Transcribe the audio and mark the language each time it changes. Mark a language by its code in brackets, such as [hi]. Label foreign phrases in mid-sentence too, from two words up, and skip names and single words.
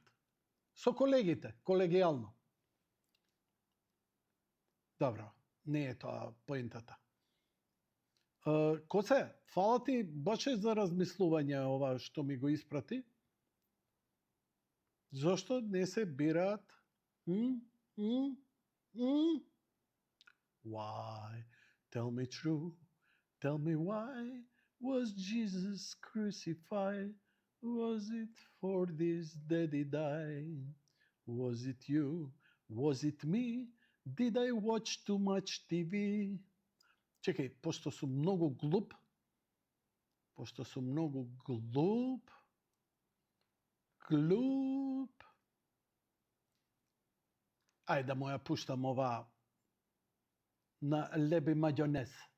[mk] Со колегите, колегијално. Добро, не е тоа поентата. Коце, фала ти баше за размислување ова што ми го испрати. Зошто не се бираат? [en] Why? Tell me true. Tell me why was Jesus crucified? Was it for this that he died? Was it you? Was it me? Did I watch too much TV? [mk] Чекај, пошто сум многу глуп, ајде да му ја пуштам ова на леби мајонез.